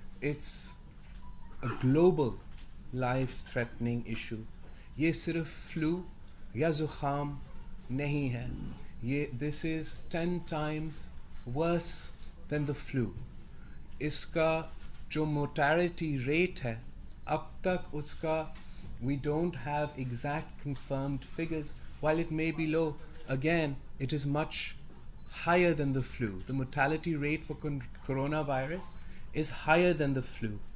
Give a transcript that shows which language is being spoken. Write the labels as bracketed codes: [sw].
[en] It's a global life-threatening issue. [ur] یہ صرف flu یا زخام نہیں ہے. [en] This is 10 times worse than the flu. [ur] اس کا جو [en] mortality rate [ur] ہے اب تک اس کا [en] we don't have exact confirmed figures. While it may be low, again it is much higher than the flu. The mortality rate for coronavirus is higher than the flu.